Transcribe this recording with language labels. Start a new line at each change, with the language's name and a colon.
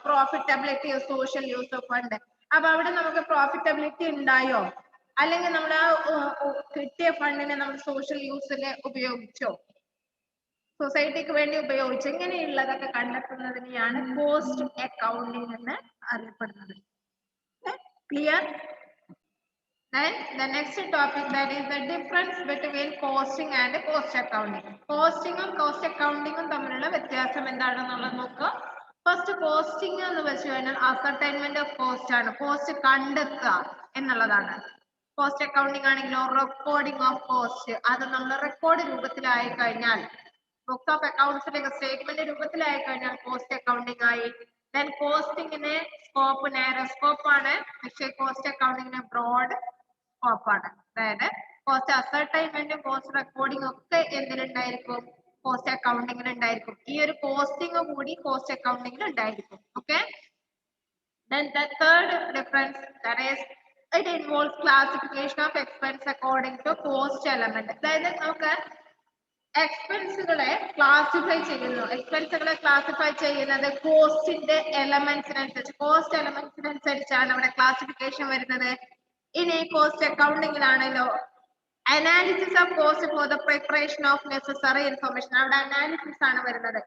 Malayalam: Profitability, social use of fund, അപ്പൊ അവിടെ നമുക്ക് പ്രോഫിറ്റബിലിറ്റി ഉണ്ടായോ, അല്ലെങ്കിൽ നമ്മൾ ആ കിട്ടിയ ഫണ്ടിനെ നമ്മൾ സോഷ്യൽ യൂസിന് ഉപയോഗിച്ചോ, സൊസൈറ്റിക്ക് വേണ്ടി ഉപയോഗിച്ചു, ഇങ്ങനെയുള്ളതൊക്കെ കണ്ടെത്തുന്നതിനെയാണ് കോസ്റ്റ് അക്കൗണ്ടിങ് എന്ന് അറിയപ്പെടുന്നത്. Clear?
English: Then the next topic, that is the difference between costing and cost accounting.
Malayalam: Costing ഉം cost accounting ഉം തമ്മിലുള്ള വ്യത്യാസം എന്താണെന്നുള്ളത് നോക്കുക. ഫസ്റ്റ് കോസ്റ്റിംഗ് എന്ന് വെച്ച് കഴിഞ്ഞാൽ
English: ascertainment of cost
Malayalam: ആണ്, കോസ്റ്റ് കണ്ടെത്തുക എന്നുള്ളതാണ്. കോസ്റ്റ് അക്കൗണ്ടിങ് ആണെങ്കിലോ
English: recording of cost,
Malayalam: അത് നമ്മൾ റെക്കോർഡ് രൂപത്തിലായി കഴിഞ്ഞാൽ, ബുക്സ് ഓഫ് അക്കൗണ്ട്സിന്റെ സ്റ്റേറ്റ്മെന്റ് രൂപത്തിലായി കഴിഞ്ഞാൽ കോസ്റ്റ് അക്കൗണ്ടിങ് ആയി. ദെൻ കോസ്റ്റിംഗിന് സ്കോപ്പ് നാരോ സ്കോപ്പ് ആണ്, പക്ഷേ കോസ്റ്റ് അക്കൗണ്ടിങ്ങിന് ബ്രോഡ് സ്കോപ്പ് ആണ്. അതായത് കോസ്റ്റ് അസർട്ടൈൻമെന്റും കോസ്റ്റ് റെക്കോർഡിംഗ് ഒക്കെ എന്തിലുണ്ടായിരിക്കും? കോസ്റ്റ് അക്കൗണ്ടിങ്ങിൽ ഉണ്ടായിരിക്കും. ഈ ഒരു കോസ്റ്റിംഗ് കൂടി കോസ്റ്റ് അക്കൗണ്ടിങ്ങിൽ ഉണ്ടായിരിക്കും. Okay.
English: Then the third difference, that is it involves classification of expense according to cost element.
Malayalam: അതായത് നമുക്ക് എക്സ്പെൻസുകളെ ക്ലാസിഫൈ ചെയ്യുന്നു. എക്സ്പെൻസുകളെ ക്ലാസിഫൈ ചെയ്യുന്നത് കോസ്റ്റിന്റെ എലമെന്റ്സിനനുസരിച്ച്, കോസ്റ്റ് എലമെന്റ്സിനനുസരിച്ചാണ് അവിടെ ക്ലാസിഫിക്കേഷൻ വരുന്നത്. ഇനി cost അക്കൗണ്ടിങ്ങിലാണല്ലോ
English: analysis of cost for the preparation of necessary information,
Malayalam: അവിടെ analysis ആണ് വരുന്നത്.